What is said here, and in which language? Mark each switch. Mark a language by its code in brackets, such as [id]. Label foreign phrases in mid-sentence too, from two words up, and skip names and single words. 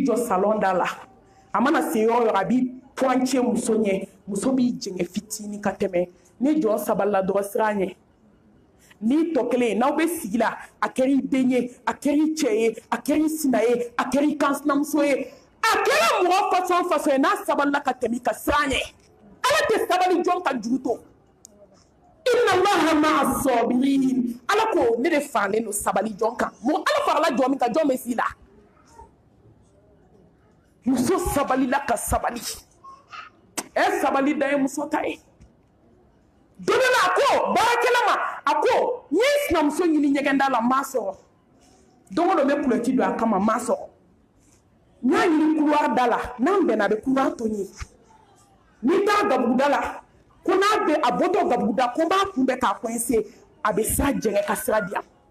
[bm] jɔ salon da la a mana se yɔrɔ yɔrɔ a b'i pointier muso ɲɛ muso b'i jɛngɛ fitinin ka tɛmɛ ni jɔ sabalila dɔrɔn sira ɲɛ n'i tɔ kelen n'aw bɛ sigi la a kɛra i den ye a kɛra i cɛ ye a kɛra i sina ye a kɛra i kansinamuso ye a kɛra mɔgɔ façon o façon ye n'a sabalila ka tɛmɛ i ka sira ɲɛ ala tɛ sabali jɔn ka juru to [ar] إن الله مع الصابرين [bm] ala ko ne de faralen don sabali jɔn kan mɔgɔ ala farala jɔn min kan jɔn bɛ s'i la muso sabalila ka sabali sabali da ye muso ta ye don dɔ la a ko baarakɛla ma a ko n ye sinamuso ɲini ɲɛgɛnda la n m'a sɔrɔ don o don n bɛ kulɔti don a kama n m'a sɔrɔ n y'a ɲini couloir da la n'an bɛnna a bɛ couloir to n ye n'i taara gabuguda la ko n'a bɛ a bɔtɔ gabuguda ko n b'a kunbɛn k'a coincer a bɛ sira jɛngɛ ka sira di yan